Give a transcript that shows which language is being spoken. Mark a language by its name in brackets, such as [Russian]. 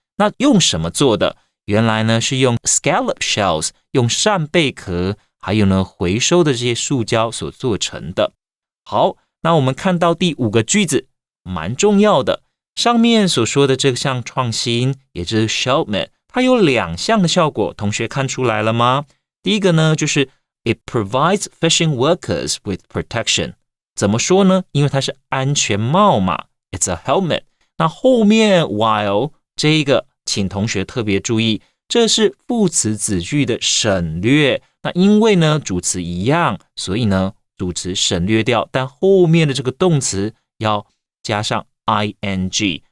[Chinese] 那用什么做的？原来呢是用 [English] scallop shells [Chinese] 用扇贝壳，还有呢回收的这些塑胶所做成的。好，那我们看到第五个句子，蛮重要的。上面所说的这项创新，也就是 shellmet， 它有两项的效果，同学看出来了吗？第一个呢，就是 [English] it provides fishing workers with protection。 [Chinese] 怎么说呢？因为它是安全帽嘛 ， [English] it's a helmet。 [Chinese] 那后面 while 这个，请同学特别注意，这是副词子句的省略。那因为呢主词一样，所以呢主词省略掉，但后面的这个动词要加上 ing。